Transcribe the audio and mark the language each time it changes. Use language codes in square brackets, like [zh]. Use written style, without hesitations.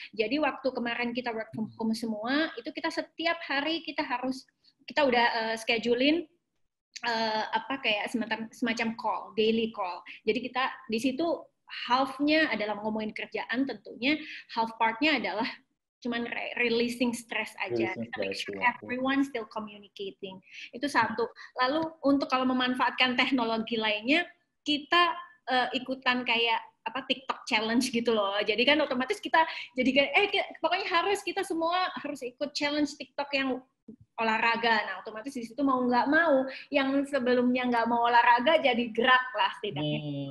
[id] Jadi waktu kemarin kita [en] work from home [id] semua, itu kita setiap hari kita udah schedulein kayak semacam call, daily call. Jadi kita di situ half-nya adalah ngomongin kerjaan tentunya, half part-nya adalah cuman releasing stress aja. Kita [en] make sure everyone still communicating. [id] Itu satu. Lalu untuk kalau memanfaatkan teknologi lainnya, kita ikutan kayak TikTok challenge gitu loh. Jadi kan otomatis kita jadi pokoknya kita semua harus ikut challenge TikTok yang olahraga. Nah, otomatis di situ mau nggak mau, yang sebelumnya nggak mau olahraga jadi gerak lah setidaknya.